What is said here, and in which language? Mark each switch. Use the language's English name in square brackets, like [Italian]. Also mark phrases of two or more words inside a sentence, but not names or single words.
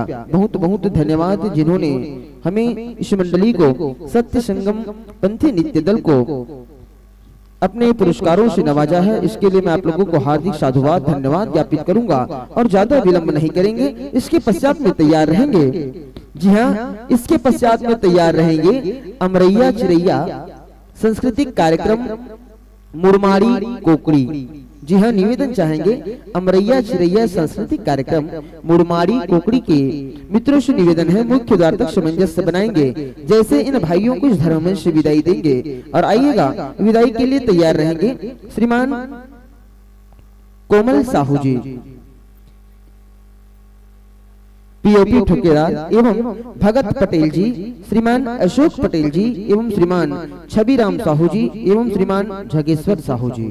[Hindi] बहुत बहुत धन्यवाद जिन्होंने हमें इस मंडली को सत्य संगम पंथी नित्य दल को अपने पुरस्कारों से नवाजा है। इसके लिए मैं आप लोगों को हार्दिक साधुवाद धन्यवाद ज्ञापित करूंगा और ज्यादा विलंब नहीं करेंगे। इसके पश्चात में तैयार रहेंगे, जी हाँ, इसके पश्चात में तैयार रहेंगे अमरैया चिरैया सांस्कृतिक कार्यक्रम मुरमाड़ी कोकड़ी। जी हाँ, निवेदन चाहेंगे अमरैया चिरैया सांस्कृतिक कार्यक्रम मुरमाड़ी कोकड़ी के मित्रों से निवेदन है मुख्य द्वार तक सामंजस्य बनाएंगे जैसे इन भाइयों को इस धर्म से विदाई देंगे। और आइएगा विदाई के लिए तैयार रहेंगे श्रीमान कोमल साहू जी पीओपी ठुकेदार एवं भगत पटेल जी, श्रीमान अशोक पटेल जी एवं श्रीमान छबीराम साहू जी एवं श्रीमान जगेश्वर साहू जी।